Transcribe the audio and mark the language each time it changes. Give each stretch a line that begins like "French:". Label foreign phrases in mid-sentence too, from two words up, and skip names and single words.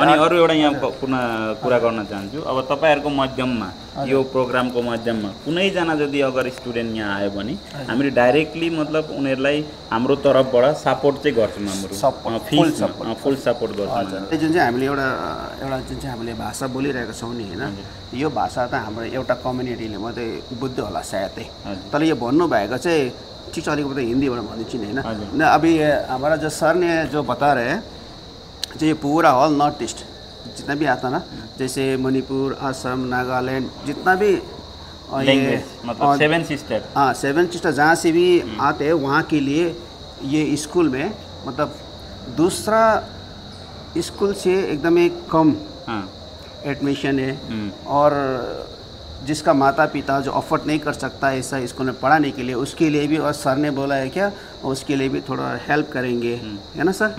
Nepali: अनि अरू एउटा यहाँ कुरा गर्न चाहन्छु अब तपाईँहरूको माध्यममा यो प्रोग्रामको माध्यममा कुनैजना यदि अगर स्टुडेन्ट यहाँ आयो भने हामीले डाइरेक्टली मतलब उनीहरूलाई हाम्रो तर्फबाट सपोर्ट चाहिँ गर्छौँ हाम्रो
English: full support
Nepali: गर्छौँ जुन चाहिँ हामीले एउटा जुन चाहिँ हामीले भाषा बोलिरहेको छौँ नि होइन यो भाषा त हाम्रो एउटा कम्युनिटीले मात्रै बुझ्दो होला सायदै तर यो भन्नुभएको चाहिँ ठिक छ अलिकति हिन्दीबाट भनिदिन्छु नि होइन
Hindi: अभी हमारा जो सर ने जो बता रहे हैं जो ये पूरा ऑल नॉर्थ ईस्ट जितना भी आता ना जैसे मणिपुर असम नागालैंड जितना भी ये मतलब 7 सिस्टर हाँ 7 सिस्टर जहाँ से भी आते हैं वहाँ के लिए ये स्कूल में मतलब दूसरा स्कूल से एकदम एक कम एडमिशन है और जिसका माता पिता जो अफोर्ड नहीं कर सकता ऐसा स्कूल में पढ़ाने के लिए उसके लिए भी और सर ने बोला है क्या उसके लिए भी थोड़ा हेल्प करेंगे है ना सर